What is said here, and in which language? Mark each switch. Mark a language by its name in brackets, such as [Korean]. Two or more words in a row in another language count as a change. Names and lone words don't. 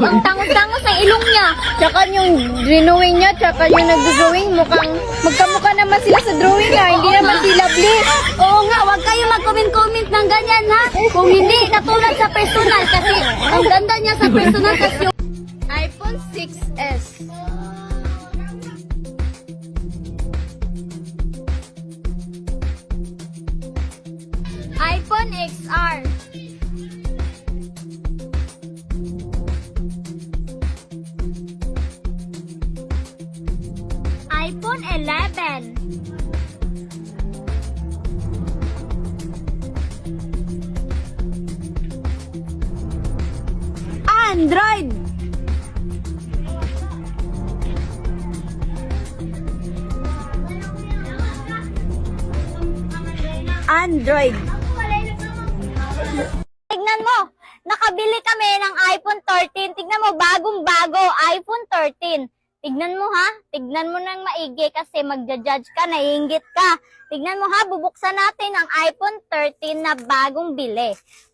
[Filipino] Ang tangos-tangos ang ilong niya. Tsaka yung drawing niya, tsaka yung nag-drawing, mukhang magkamukha naman sila sa drawing, ha? Hindi naman si Lovely. Oo nga, wag kayo mag-comment-comment ng ganyan, ha? Kung hindi, katulad sa personal, kasi ang ganda niya sa personal, kasi yung iPhone 6s. iPhone XR. iPhone 11. Android. Android. Tignan mo, nakabili kami ng iPhone 13. Tignan mo, bagong-bago, iPhone 13. Tignan mo ha, tignan mo nang maigi kasi magja-judge ka, naiinggit ka. Tignan mo ha, bubuksan natin ang iPhone 13 na bagong bili.